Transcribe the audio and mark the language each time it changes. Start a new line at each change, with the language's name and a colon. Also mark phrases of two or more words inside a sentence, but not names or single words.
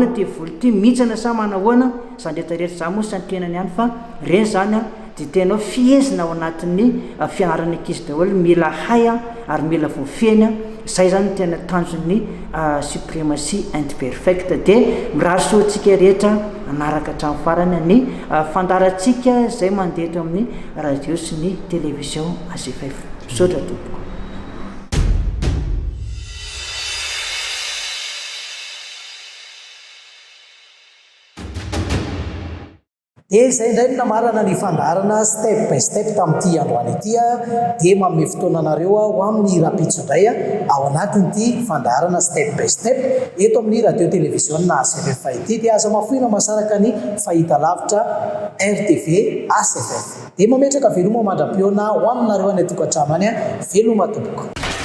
Malagasy: ty volo ty mihitsana sa manahoana zany rehetrarehetra zany moa santenany ihany fa reny zany dia tena fiezina ao anatin'ny fianarany ankizy daholo mila hay ary mila voafeny zay zany tena tanjon'ny suprématie imperfecte dia mirahasoantsika rehetra anaraka hatramin'ny farany ny fandarantsika zay mandeha eto amin'ny radio sy ny télévision ACFF misaotra tompoko. dia zay indray no namarana ny fandarana step by step tamin'ity androany ity dia manome fotoana anareo ho amin'ny rapitso indray ao anatin'ity fandarana step by step eto amin'ny radio télévision na ACFF ity dia aza mafoina masaraka ny fahita lavitra RTV ACFF dia mametraka veloma mandram-piona ho aminareo any atokantrano any veloma tompoko.